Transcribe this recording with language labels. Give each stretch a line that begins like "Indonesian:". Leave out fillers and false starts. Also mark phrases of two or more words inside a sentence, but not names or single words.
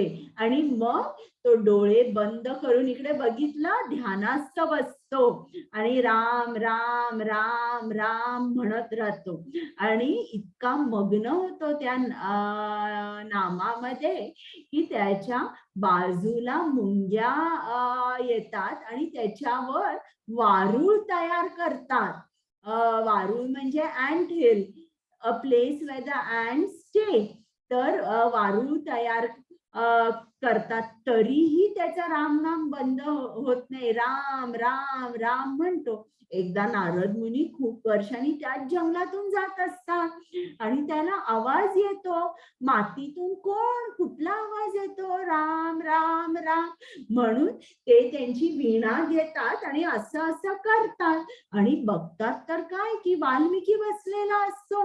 Marathi: आणि मग तो डोळे बंद करून इकडे बघितलं, ध्यानास्थ बसतो आणि राम राम राम राम म्हणत राहतो आणि इतका मग्न होतो त्या नामामध्ये की त्याच्या बाजूला मुंग्या येतात आणि त्याच्यावर वारूळ तयार करतात. वारूळ म्हणजे
English: ant hill, a place where the ants stay.
Marathi: तर वारूळ तयार करतात, तरीही त्याचा राम नाम बंद होत नाही, राम राम राम म्हणतो. एकदा नारद मुनी खूप वर्षांनी त्याच जंगलातून जात असतात आणि त्याला आवाज येतो मातीतून, कुठला आवाज येतो, राम राम राम म्हणून. ते त्यांची वीणा घेतात आणि असं असं करतात आणि बघतात तर काय की वाल्मिकी बसलेला असतो.